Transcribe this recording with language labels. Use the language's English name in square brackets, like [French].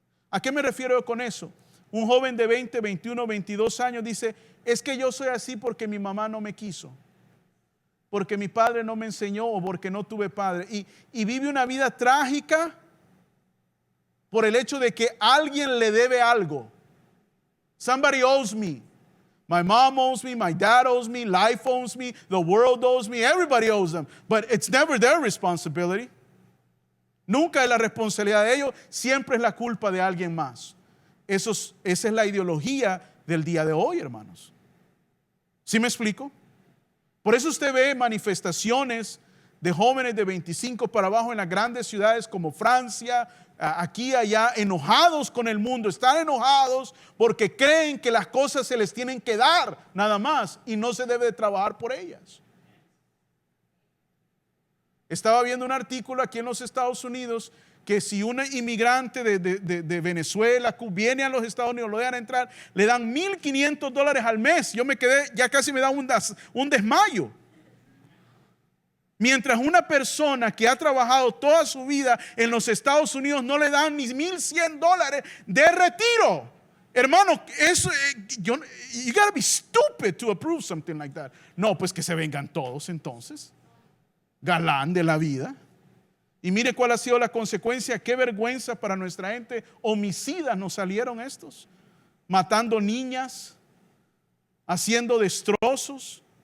[Spanish] ¿A qué me refiero con eso? Un joven de 20, 21, 22 años dice, es que yo soy así porque mi mamá no me quiso, porque mi padre no me enseñó o porque no tuve padre. Y vive una vida trágica por el hecho de que alguien le debe algo. [English] Somebody owes me. My mom owes me, my dad owes me, life owes me, the world owes me, everybody owes them. But it's never their responsibility. [Spanish] Nunca es la responsabilidad de ellos, siempre es la culpa de alguien más. Esa es la ideología del día de hoy, hermanos. ¿Sí me explico? Por eso usted ve manifestaciones de jóvenes de 25 para abajo en las grandes ciudades como Francia, aquí, allá, enojados con el mundo. Están enojados porque creen que las cosas se les tienen que dar nada más y no se debe de trabajar por ellas. Estaba viendo un artículo aquí en los Estados Unidos que si un inmigrante de Venezuela viene a los Estados Unidos, lo dejan entrar, le dan $1,500 al mes. Yo me quedé, ya casi me da un desmayo. Mientras una persona que ha trabajado toda su vida en los Estados Unidos no le dan ni $1,100 de retiro. Hermano, eso, [English] you gotta be stupid to approve something like that. [Spanish] No, pues que se vengan todos entonces. Galán de la vida. Y mire cuál ha sido la consecuencia. Qué vergüenza para nuestra gente. Homicidas nos salieron estos, matando niñas, haciendo destrozos.